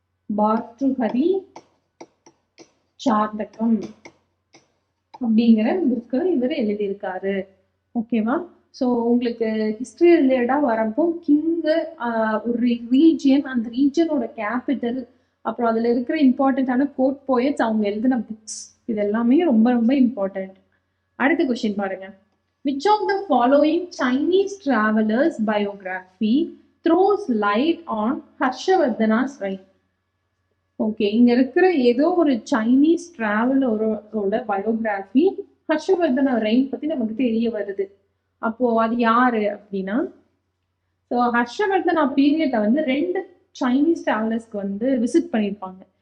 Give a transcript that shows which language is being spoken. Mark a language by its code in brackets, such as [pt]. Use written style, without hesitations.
[ta] பாத்ருஹரி சாதகம் அப்படிங்கிற புக்கு இவர் எழுதியிருக்காரு. ஓகேவா? ஸோ உங்களுக்கு ஹிஸ்டரி ரிலேட்டடா வரப்போ கிங்கு, ஒரு ரீஜியன், அந்த ரீஜனோட கேபிட்டல், அப்புறம் அதுல இருக்கிற இம்பார்ட்டன்டான கோட் போயட்ஸ், அவங்க எழுதின புக்ஸ், இது எல்லாமே ரொம்ப ரொம்ப இம்பார்ட்டன்ட். அடுத்த கொஸ்டின் பாருங்க. [en] Which of the following Chinese travelers biography throws light on Harshavardhana's reign? [ta] Okay, இங்க இருக்கிற ஏதோ ஒரு சைனீஸ் டிராவலரோட பயோகிராஃபி ஹர்ஷவர்தன ரெயின் பத்தி நமக்கு தெரிய வருது. அப்போ அது யாரு அப்படின்னா, ஸோ ஹர்ஷவர்தனா பீரியட்ல வந்து 2 சைனீஸ் டிராவலர்ஸ்க்கு வந்து விசிட் பண்ணியிருப்பாங்க.